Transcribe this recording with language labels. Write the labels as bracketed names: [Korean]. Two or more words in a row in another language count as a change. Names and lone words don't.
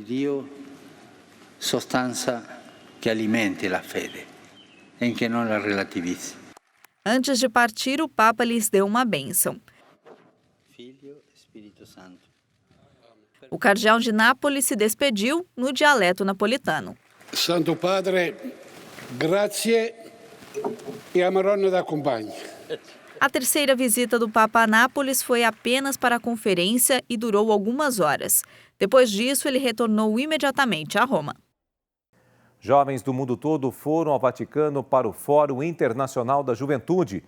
[Portuguese] Que alimente a fede, em que não a relativize. Antes de partir, o Papa lhes deu uma bênção. O cardeal de Nápoles se despediu no dialeto napolitano. [Neapolitan] Santo Padre, grazie e a Maronna da acompanhe. [Portuguese] A terceira visita do Papa a Nápoles foi apenas para a conferência e durou algumas horas. Depois disso, ele retornou imediatamente a Roma. Jovens do mundo todo foram ao Vaticano para o Fórum Internacional da Juventude.